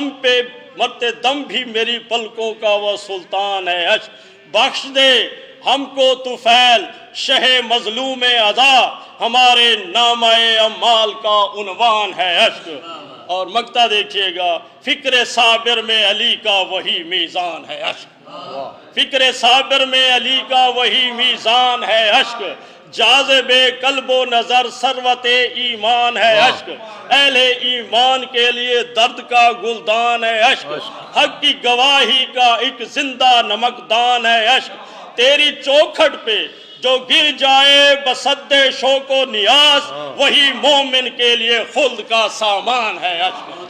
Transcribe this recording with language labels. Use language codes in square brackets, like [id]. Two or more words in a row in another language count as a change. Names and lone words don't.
[ur] دم بھی میری پلکوں کا وہ سلطان ہے عشق، بخش دے ہم کو طفیل شہ مظلوم عزا، ہمارے نامہ اعمال کا عنوان ہے عشق، اور مقطع دیکھیے گا، فکر صابر میں علی کا وہی میزان ہے عشق، فکر صابر میں علی کا وہی میزان ہے عشق، جاذب قلب و نظر ثروت ایمان ہے عشق، اہل ایمان کے لیے درد کا گلدان ہے عشق، حق کی گواہی کا ایک زندہ نمکدان ہے عشق، تیری چوکھٹ پہ جو گر جائے بصد شوق و نیاز، وہی مومن کے لیے خلد کا سامان ہے عشق،